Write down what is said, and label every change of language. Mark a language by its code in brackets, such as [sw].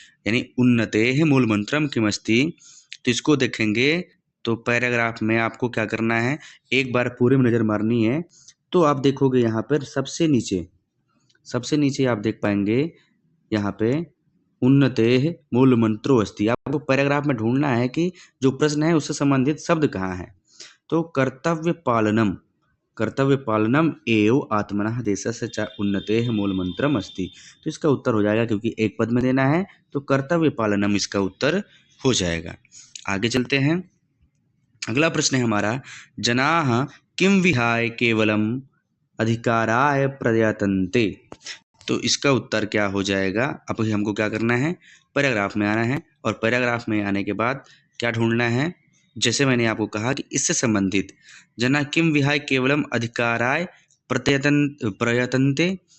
[sa] यानी उन्नतेः मूलमंत्रम किम अस्ति। [hi] तो इसको देखेंगे तो पैराग्राफ में आपको क्या करना है, एक बार पूरे में नज़र मारनी है। तो आप देखोगे यहाँ पर सबसे नीचे आप देख पाएंगे यहाँ पे [sa] उन्नतेः मूलमंत्रो अस्ति। [hi] आपको पैराग्राफ में ढूंढना है कि जो प्रश्न है उससे संबंधित शब्द कहाँ है। [sa] तो कर्तव्य पालनम एव आत्मनः देशस्य च उन्नतेः मूलमंत्रम अस्ति। [hi] तो इसका उत्तर हो जाएगा, क्योंकि एक पद में देना है तो कर्तव्य पालनम इसका उत्तर हो जाएगा। आगे चलते हैं। अगला प्रश्न है हमारा, [sa] जनाः किं विहाय केवलम अधिकाराय प्रयतन्ते। [hi] तो इसका उत्तर क्या हो जाएगा। अब हमको क्या करना है, पैराग्राफ में आना है, और पैराग्राफ में आने के बाद क्या ढूंढना है, जैसे मैंने आपको कहा कि इससे संबंधित [sa] जना किम विहाय केवलम अधिकाराय प्रयतन्ते।